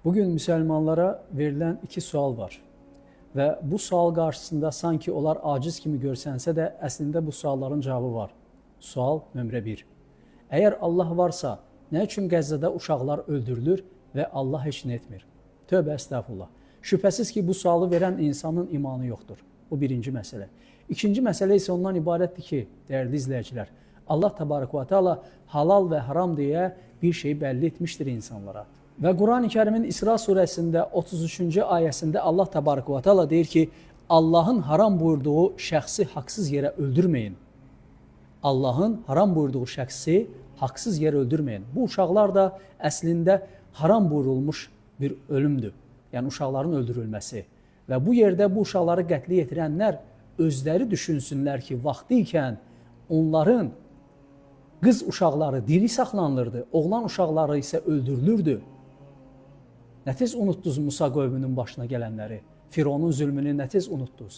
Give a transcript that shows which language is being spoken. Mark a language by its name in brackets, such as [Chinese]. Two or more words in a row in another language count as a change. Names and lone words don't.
[Turkish] Bugün Müslümanlara verilen iki sual var. Ve bu sual karşısında sanki onlar aciz [Azerbaijani] kimi görsənsə də əslində bu sualların cevabı var. Sual nömrə 1. [Turkish] Eğer Allah varsa, ne için Qəzzədə uşaqlar öldürülür ve Allah [Azerbaijani] heç nə etmir? Tövbə estağfurullah. Şübhəsiz ki, bu sualı [Turkish] veren insanın imanı yoktur. Bu birinci mesele. İkinci mesele ise [Azerbaijani] ondan ibarətdir ki, [Turkish] değerli izleyiciler, Allah Tebarek ve Teala halal ve haram diye bir şey belli etmiştir insanlara. Ve Kur'an-ı Kerim'in İsra suresinde 33. ayesinde Allah Tebarek ve Teala [Azerbaijani] deyir ki, [Turkish] Allah'ın haram buyurduğu şəxsi haksız yere öldürmeyin. Allah'ın haram buyurduğu şəxsi haksız yere öldürmeyin. [Azerbaijani] Bu uşaqlar da əslində haram buyurulmuş bir ölümdür. [Turkish] Yani uşaqların öldürülmesi. [Azerbaijani] Ve bu yerde bu uşaqları qətlə yetirənlər özləri düşünsünlər ki, vaxtı ikən onların qız uşaqları diri saxlanılırdı, oğlan uşaqları ise öldürülürdü. Nə tez unutdunuz Musa qövmünün başına gələnləri, Fironun zülmünü nə tez unutdunuz?